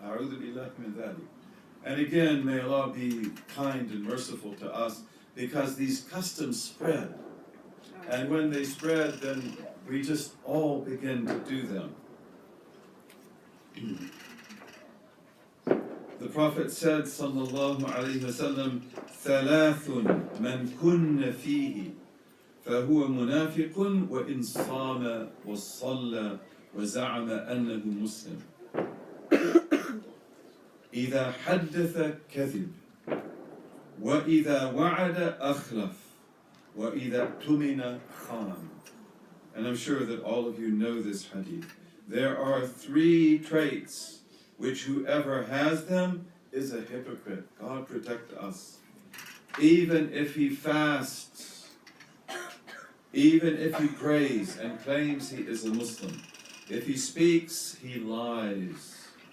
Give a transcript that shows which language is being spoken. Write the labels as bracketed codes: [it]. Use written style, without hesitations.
[ar] A'udhu billahi min dhalik. [en] And again, may Allah be kind and merciful to us, because these customs spread. And when they spread, then we just all begin to do them. The Prophet said, [ar] sallallahu alayhi wa sallam, ثَلَاثٌ مَنْ كُنَّ فِيهِ فَهُوَ مُنَافِقٌ وَإِنْ صَامَ وَصَلَّى وَزَعَمَ أَنَّهُ مُسْلِمٌ إِذَا حَدَّثَ كَذِبَ وَإِذَا وَعَدَ أَخْلَفَ وَإِذَا اؤْتُمِنَ خَانَ. [en] And I'm sure that all of you know this hadith. There are 3 traits which whoever has them is a hypocrite. God protect us. Even if he fasts, even if he prays and claims he is a Muslim, if he speaks, he lies.